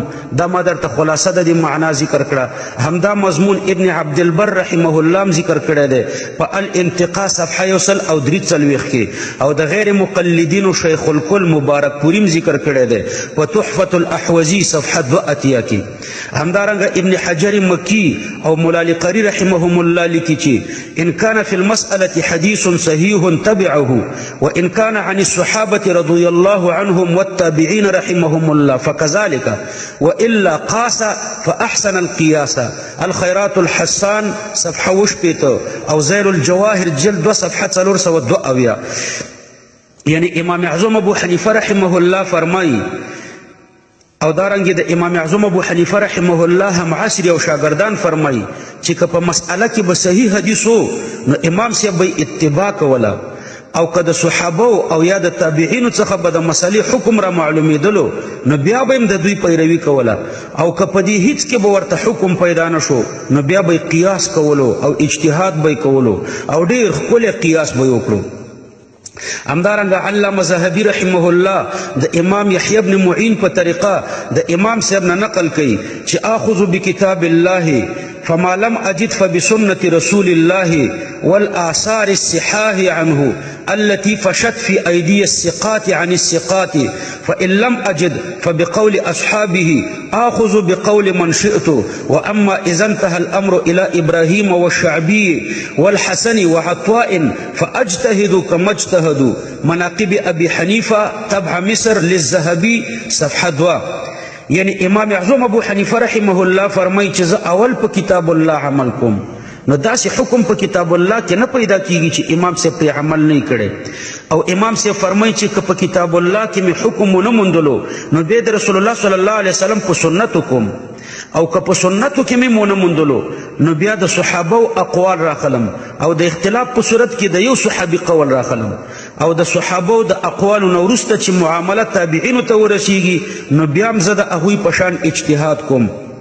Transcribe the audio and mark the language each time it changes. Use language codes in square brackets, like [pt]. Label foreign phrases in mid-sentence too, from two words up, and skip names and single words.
[ps] دا ما درته خلاصه د دې معنا ذکر کړه. همدا مضمون ابن عبدالبر [ar] رحمه الله [ps] هم ذکر کړی دی په الانتقاء صفحه 143 کې، او د غیر مقلدینو شیخ الکل مبارک پوریم ذکر کړی دی په تحفة الاحوزی صفحه 82 کې. همدارنګه ابن حجر مکی او مولا قری رحمهم الله لیکي چې [ar] ان كان في المسألة حديث صحيح تبعه وان كان عن الصحابة رضي الله عنهم والتابعين رحمهم الله فكذلك وإلا قاس فأحسن القياس. الخيرات الحسان صفحة وشبيته او زير الجواهر جلد 2 صفحة 402. [ps] يعني امام اعظم ابو حنیفه [ar] رحمه الله [ps] فرمایي، او دارنګه د امام اعظم ابو حنیفه [ar] رحمه الله [ps] هم عصر او شاګردان فرمایي چې که په مسأله کې به صحیح حدیث وو نو امام صاحب به اتباع کوله، او که د صحابه او یا د تابعینو څخه به د مسلې حکم را معلومېدلو نو بیا به هم د دوی پیروي کوله، او که په دې هیڅ کې به ورته حکم پیدا نه شو نو بیا به قیاس کولو او اجتهاد به کولو، او ډېر ښکلی قیاس به وکړو. همدارنګه علامه ذهبي رحمه الله د امام یحیی بن معین په طریقه د امام صاحب نه نقل کوي چې [ar] آخذ بکتاب الله فما لم اجد فبسنة رسول الله والآثار الصحاح عنه التي فشت في أيدي الثقات عن الثقات فإن لم أجد فبقول أصحابه آخذ بقول من شئت. وأما إذا انتهى الأمر إلى إبراهيم والشعبي والحسن وعطاء فأجتهد كما اجتهدوا. مناقب أبي حنيفة تبع مصر للذهبي صفحة 2. [ps] یعنی امام اعظم ابو حنیفه [ar] رحمه الله [ps] فرمایي چې زه اول په کتاب الله عمل کوم. نو داسې حکم په کتاب الله کې نه پیدا کیږي چې امام صاحب پرې عمل نه کړي، او امام صاحب فرمایي چې که په کتاب الله کې مې حکم ونه موندلو نو بیا د رسول الله [ar] صلی الله علیه وسلم [ps] په سنتو کوم، او که په سنتو کې مې ونه موندلو نو بیا د صحابه اقوال راخلم، او د اختلاف په صورت کې د یو صحابي قول راخلم، او د صحابه د اقوالو نه وروسته چې معامله تابعینو ته ورسیږي نو بیا هم زه د هغوی په شان اجتهاد کوم.